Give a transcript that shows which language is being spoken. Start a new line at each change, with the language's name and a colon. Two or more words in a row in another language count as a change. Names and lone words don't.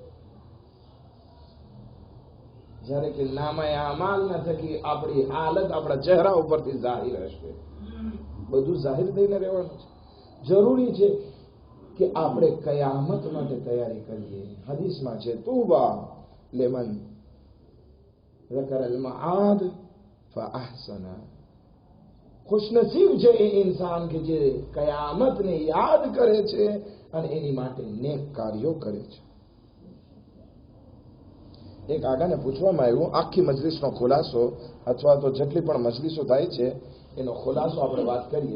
Gujarati: જ્યારે કે નામે અમાલ ન થકી આપણી હાલત આપણા ચહેરા ઉપરથી જાહેર હશે. બધું જાહેર થઈને રહેવાનું છે. જરૂરી છે કે આપણે કયામત માટે તૈયારી કરીએ. હદીસમાં છે,
Arabic: طوبى لمن ذكر المعاد فاحسن.
Gujarati: ખુશનસીબ છે એ ઇન્સાન કે જે કયામતને યાદ કરે છે અને એની માટે નેક કાર્યો કરે છે. એક આગાને પૂછવામાં આવ્યું, આખી મજલિસનો ખુલાસો અથવા તો જેટલી પણ મજલિસો થાય છે એનો ખુલાસો આપણે વાત કરીએ.